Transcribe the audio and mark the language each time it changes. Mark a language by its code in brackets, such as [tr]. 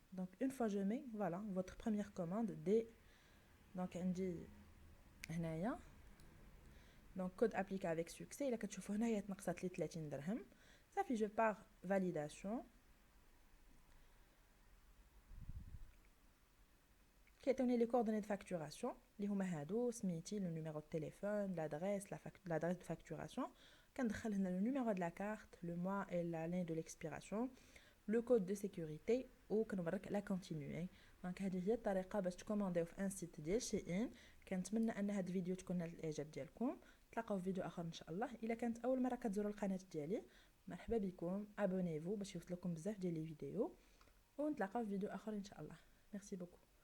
[fr] Donc une fois je mets, voilà, votre première commande dès, donc on dit [ar] هنايا [fr] donc code appliqué avec succès. [ar] إلا كتشوفوا هنايا تنقصات لي 30 درهم. صافي [fr] je pars validation. [ar] كيعطيوني [fr] لي coordonnées de facturation [ar] اللي هما هادو، سميتي، [fr] le numéro de téléphone, l'adresse de facturation. [ar] كندخل هنا [fr] le numéro de la carte, le mois et l'année de l'expiration, le code de sécurité [ar] وكنوريك [fr] لا continuer. [ar] دونك هذه هي الطريقه باش تكومونديو في ان سيت ديال شيئين. كنتمنى ان هذا الفيديو تكون نال الاعجاب ديالكم. نتلاقاو في فيديو اخر ان شاء الله. الا كانت اول مره كتزوروا القناه ديالي مرحبا بكم، ابونيفو باش يوصلكم بزاف ديال لي فيديو، ونتلاقاو في فيديو اخر ان شاء الله. [fr] ميرسي بوكو.